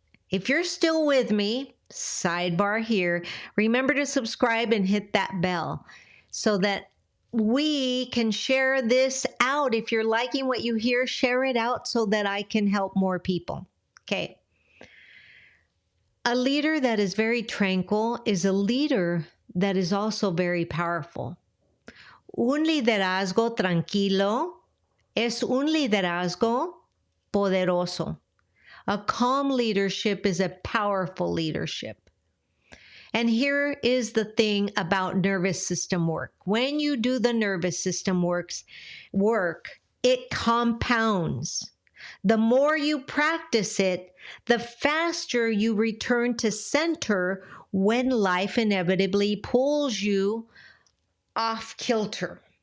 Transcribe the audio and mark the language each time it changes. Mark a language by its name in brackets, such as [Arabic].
[English] If you're still with me, sidebar here, remember to subscribe and hit that bell so that we can share this out. If you're liking what you hear, share it out so that I can help more people. Okay. A leader that is very tranquil is a leader that is also very powerful. [Spanish] Un liderazgo tranquilo es un liderazgo poderoso. [English] A calm leadership is a powerful leadership. And here is the thing about nervous system work. When you do the nervous system work, it compounds. The more you practice it, the faster you return to center when life inevitably pulls you off kilter.